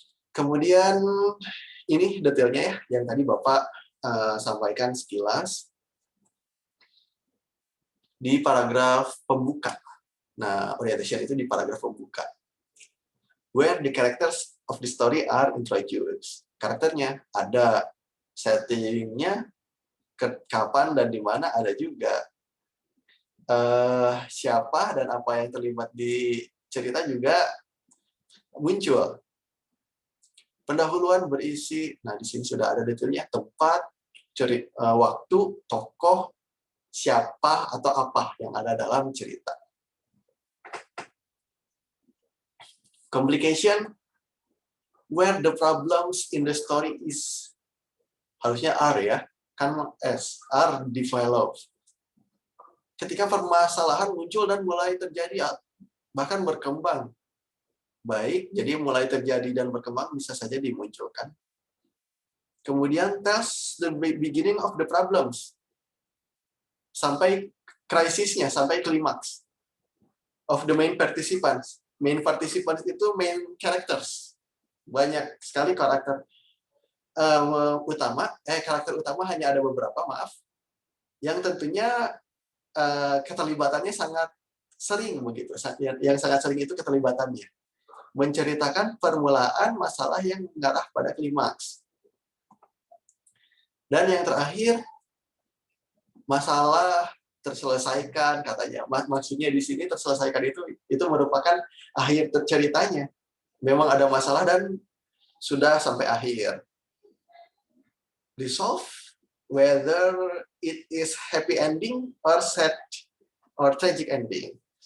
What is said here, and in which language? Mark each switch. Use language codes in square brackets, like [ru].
[id] Kemudian ini detailnya ya, yang tadi Bapak sampaikan sekilas di paragraf pembuka. Nah, orientation itu di paragraf pembuka. [en] Where the characters of the story are introduced. [id] Karakternya ada, settingnya kapan dan di mana ada juga. Siapa dan apa yang terlibat di cerita juga muncul. Pendahuluan berisi, nah di sini sudah ada detailnya, tempat, waktu, tokoh, siapa atau apa yang ada dalam cerita. [en] Complication, where the problems in the story is, [id] harusnya [en] are [id] ya, kan S, [en] are developed. [id] Ketika permasalahan muncul dan mulai terjadi, bahkan berkembang. Baik, jadi mulai terjadi dan berkembang bisa saja dimunculkan. [en] Kemudian tells the beginning of the problems. [id] Sampai krisisnya, sampai klimaks. [en] Of the main participants. Main participants itu main characters. [id] Banyak sekali karakter utama. Karakter utama hanya ada beberapa, maaf. Yang tentunya keterlibatannya sangat sering begitu. Yang sangat sering itu keterlibatannya. Menceritakan permulaan masalah yang mengarah pada klimaks. Dan yang terakhir, masalah terselesaikan katanya. Maksudnya di sini terselesaikan itu merupakan akhir ceritanya. Memang ada masalah dan sudah sampai akhir. [en] Resolve whether it is happy ending or sad or tragic ending.